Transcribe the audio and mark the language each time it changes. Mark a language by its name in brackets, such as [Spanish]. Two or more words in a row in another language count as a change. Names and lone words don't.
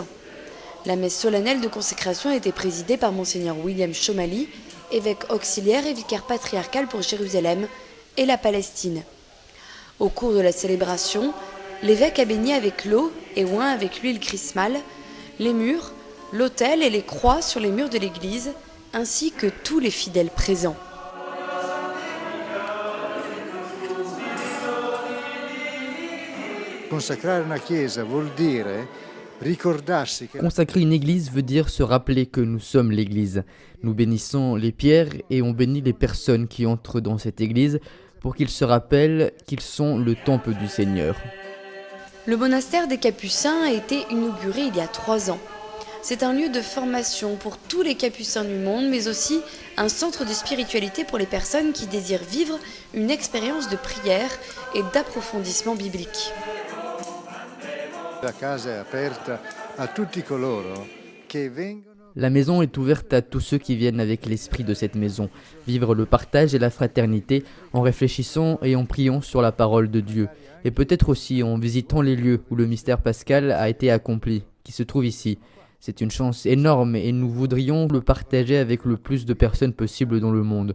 [French] La messe solennelle de consécration a été présidée par Monseigneur William Chomali, évêque auxiliaire et vicaire patriarcal pour Jérusalem et la Palestine. Au cours de la célébration, l'évêque a béni avec l'eau et oint avec l'huile chrismale les murs, l'autel et les croix sur les murs de l'église, ainsi que tous les fidèles présents. [Italian] Consacrare una chiesa vuol dire ricordarsi che [French] Consacrer une église veut dire se rappeler que nous sommes l'église. Nous bénissons les pierres et on bénit les personnes qui entrent dans cette église pour qu'ils se rappellent qu'ils sont le temple du Seigneur. Le monastère des Capucins a été inauguré il y a 3 ans. C'est un lieu de formation pour tous les capucins du monde, mais aussi un centre de spiritualité pour les personnes qui désirent vivre une expérience de prière et d'approfondissement biblique. [Italian] la casa è aperta a tutti coloro che vengono. [French] La maison est ouverte à tous ceux qui viennent avec l'esprit de cette maison, vivre le partage et la fraternité en réfléchissant et en priant sur la parole de Dieu, et peut-être aussi en visitant les lieux où le mystère pascal a été accompli, qui se trouvent ici. C'est une chance énorme et nous voudrions le partager avec le plus de personnes possible dans le monde.